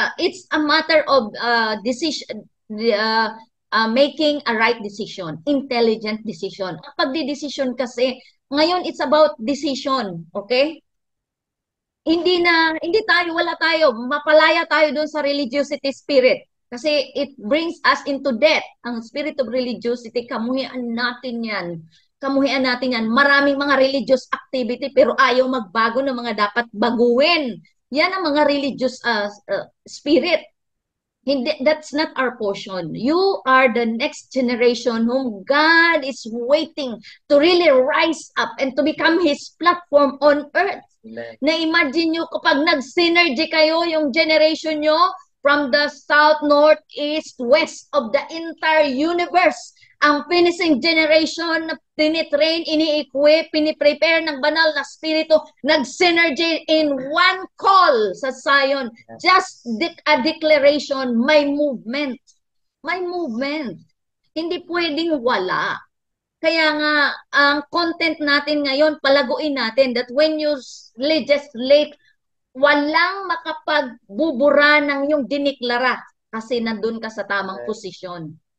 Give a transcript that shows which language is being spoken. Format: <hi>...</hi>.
<en>It's a matter of decision, making a right decision, intelligent decision.</en> <tl>Ang pagdidesisyon kasi, ngayon</tl> <en>it's about decision,</en> <tl>okay? Wala tayo, mapalaya tayo doon sa religiosity spirit.</tl> <en>Kasi it brings us into death.</en> <tl>Ang spirit of religiosity, kamuhian natin yan. Kamuhian natin yan. Maraming mga religious activity pero ayaw magbago ng mga dapat baguhin. Yan ang mga religious spirit.</tl> <en>Hindi, that's not our portion. You are the next generation whom God is waiting to really rise up and to become His platform on earth. Amen.</en> <tl>Na-imagine nyo kapag nag-synergy kayo, yung generation nyo,</tl> <en>from the south, north, east, west of the entire universe.</en> <tl>Ang finishing generation na tinitrain, ini-equip, piniprepare ng banal na spirito, nag-synergy in one call sa Zion.</tl> <en>Just a declaration, may movement.</en> <tl>May movement. Hindi pwedeng wala. Kaya nga, ang content natin ngayon, palaguin natin that</tl> <en>when you legislate,</en> <tl>walang makapagbubura ng yung diniklara kasi nandun ka sa tamang posisyon.</tl>